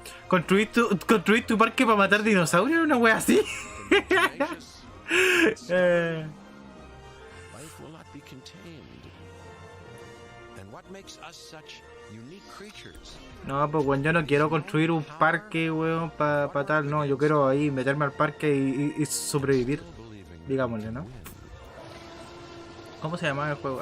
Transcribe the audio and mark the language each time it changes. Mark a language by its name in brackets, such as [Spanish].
[Spanish] ¿Construir tu parque para matar dinosaurios? ¿Una wea así? [English] Life will not be contained. And what makes us such unique creatures? [Spanish] No, pues weón, yo no quiero construir un parque, weón, para tal. No, yo quiero ahí meterme al parque y sobrevivir. Digámosle, ¿no? ¿Cómo se llamaba el juego?